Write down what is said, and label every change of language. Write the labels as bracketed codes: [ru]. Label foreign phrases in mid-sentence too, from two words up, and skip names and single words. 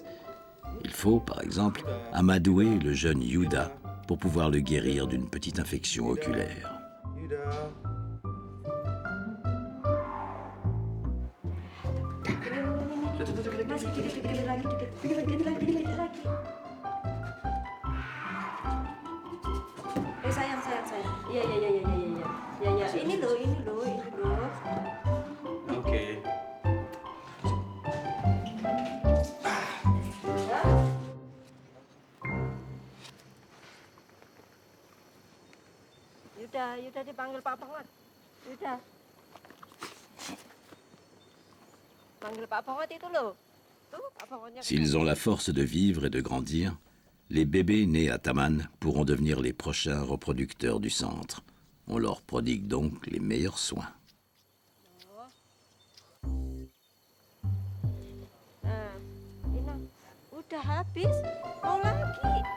[fr] Il faut, par exemple, amadouer le jeune Yuda pour pouvoir le guérir d'une petite infection oculaire. [id] Sayang. Iya. Ini loh. Oke. Yuda dipanggil Pak Pongot. Yuda. Panggil Pak Pongot itu loh. Tuh, Pak Pongotnya. [fr] S'ils ont la force de vivre et de grandir, les bébés nés à Taman pourront devenir les prochains reproducteurs du centre. On leur prodigue donc les meilleurs soins. [id] Nah, ini udah habis, mau lagi.